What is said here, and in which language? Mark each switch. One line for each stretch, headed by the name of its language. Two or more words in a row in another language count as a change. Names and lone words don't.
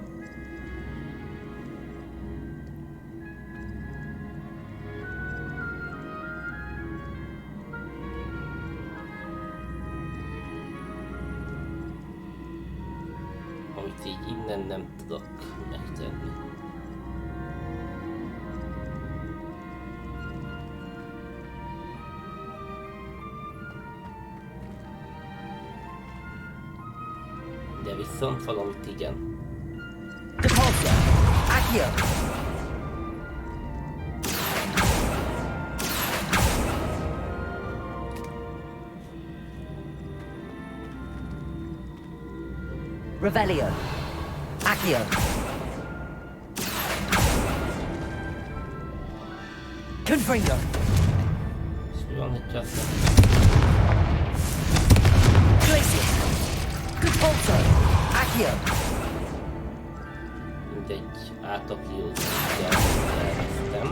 Hungarian: Amit így innen nem tudok megtenni. De viszont valamit igen. Departure! Accio! Revelio! Accio! Confringo! És mi van, hogy azt Glacius! Compulso! Accio! mindegy, átakliózni kell, elvesztem.